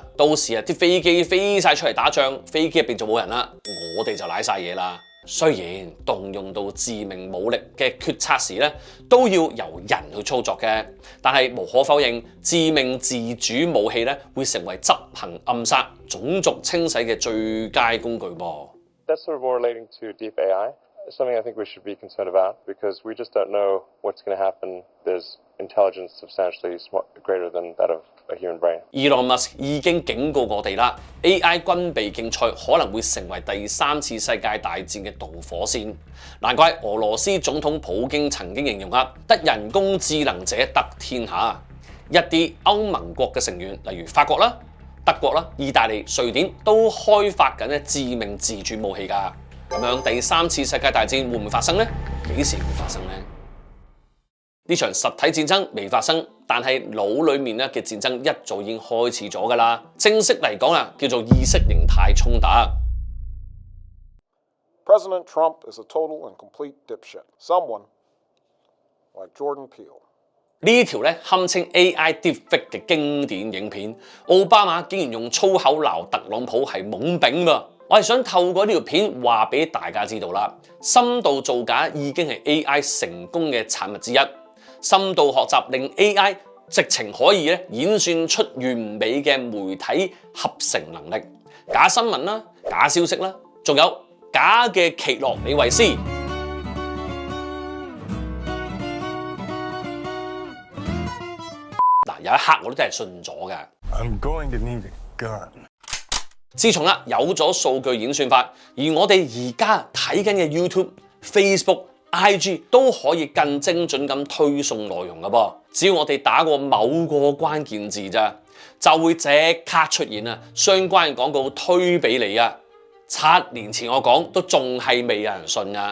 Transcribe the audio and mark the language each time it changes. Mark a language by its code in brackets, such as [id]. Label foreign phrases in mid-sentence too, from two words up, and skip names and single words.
[yue] 到時啲飛機飛晒出嚟打仗，飛機入邊就冇人啦，我哋就瀨晒嘢啦。雖然動用到致命武力嘅決策時都要由人去操作嘅，但係無可否認，致命自主武器會成為執行暗殺、種族清洗嘅最佳工具噃。 [en] That's sort of more relating to deep AI. Something I think we should be concerned about because we just don't know what's going to happen. There's intelligence substantially greater than that of a human brain. [yue] Elon Musk 已經警告我哋啦 ，AI 軍備競賽可能會成為第3次世界大戰嘅導火線。難怪俄羅斯總統普京曾經形容得人工智能者得天下。一啲歐盟國嘅成員，例如法國啦、德國啦、意大利、瑞典都開發緊致命自主武器㗎。咁樣第3次世界大戰會唔會發生呢？幾時會發生呢？呢場實體戰爭未發生，但係腦裡面嘅戰爭一早已經開始咗㗎啦。正式嚟講叫做意識形態衝突。 [en] President Trump is a total and complete dipshit. Someone like Jordan Peele. [yue] 呢條堪稱 [en] AI deepfake [yue] 嘅經典影片，奧巴馬竟然用粗口鬧特朗普係懵丙喎！我係想透過呢條片話俾大家知道啦，深度造假已經係 AI 成功嘅產物之一。深度學習令 AI 直情可以演算出完美嘅媒體合成能力，假新聞啦、假消息啦，仲有假嘅奇洛李維斯。有一刻我都真係信咗㗎。 [en] I'm going to need a gun. [yue] 自從有咗數據演算法，而我哋而家睇緊嘅 YouTube、Facebook、IG 都可以更精準咁推送內容㗎噃。只要我哋打過某個關鍵字咋，就會即刻出現相關嘅廣告推俾你啊！7年前我講都仲係未有人信啊。